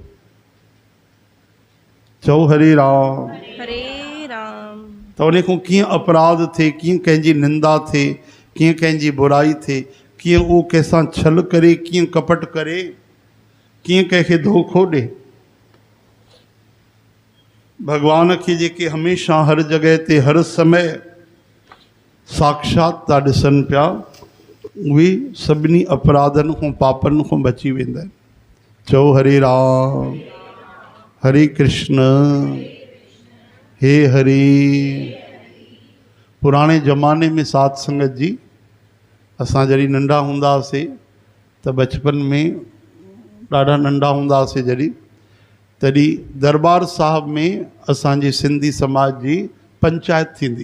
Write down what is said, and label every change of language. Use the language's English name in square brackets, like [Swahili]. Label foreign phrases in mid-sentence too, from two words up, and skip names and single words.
[Sindhi] चओ हरे राम। हरे राम। त उन खां कीअं अपराध थिए, कीअं कंहिंजी निंदा थिए, कीअं कंहिंजी बुराई थिए, कीअं उहो कंहिंसां छल करे, कीअं कपट करे, कीअं कंहिंखे धोखो ॾे। भॻवान खे जेके हमेशह हर जॻह ते हर समय साक्षात था ॾिसनि पिया, उहे सभिनी अपराधनि खां पापनि खां बची वेंदा आहिनि। चओ हरे राम। हरे कृष्ण। हे हरे। पुराणे ज़माने में साध संगत जी, असां जॾहिं नंढा हूंदा हुआसीं त बचपन में ॾाढा नंढा हूंदा हुआसीं जॾहिं, तॾहिं दरबार साहिब में असांजे सिंधी समाज जी पंचायत थींदी।